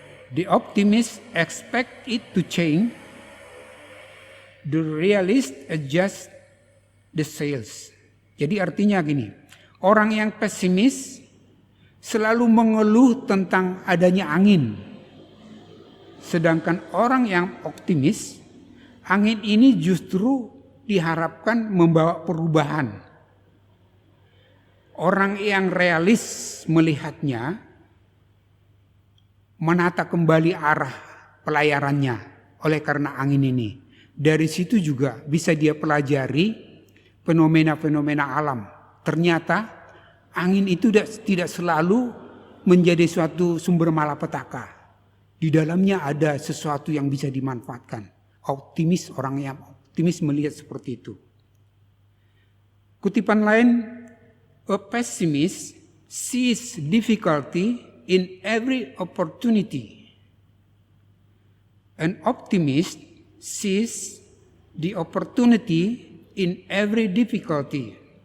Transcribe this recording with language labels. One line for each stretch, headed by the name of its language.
English: The optimist expect it to change. The realist adjust the sails.
Indonesian: Jadi artinya gini, orang yang pesimis selalu mengeluh tentang adanya angin. Sedangkan orang yang optimis, angin ini justru diharapkan membawa perubahan. Orang yang realis melihatnya, menata kembali arah pelayarannya oleh karena angin ini. Dari situ juga bisa dia pelajari fenomena-fenomena alam. Ternyata angin itu tidak selalu menjadi suatu sumber malapetaka. Di dalamnya ada sesuatu yang bisa dimanfaatkan. Optimis, orang yang optimis melihat seperti itu. Kutipan lain,
English: a pessimist sees difficulty in every opportunity. An optimist sees the opportunity in every difficulty.